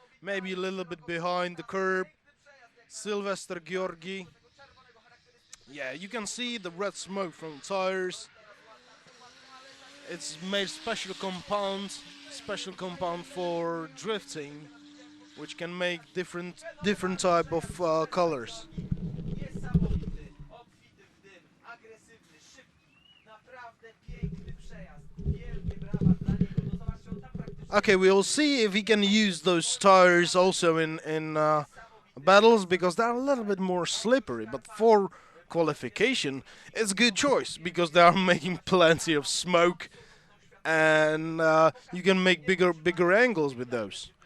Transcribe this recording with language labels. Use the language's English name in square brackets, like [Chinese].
[English] Maybe a little bit behind the curb. Sylvester Georgi. Yeah, you can see the red smoke from the tires. It's made special compound for drifting, which can make different type of colors. [Polish] Niesamowity, obfity w dym, agresywny, szybki, naprawdę piękny przejazd. Wielkie brawa dla niego. No zobaczcie, on tam praktycznie... [English] Okay, we'll see if he can use those tires also in battles, because they're a little bit more slippery. But for qualification, it's a good choice because they are making plenty of smoke, and you can make bigger angles with those.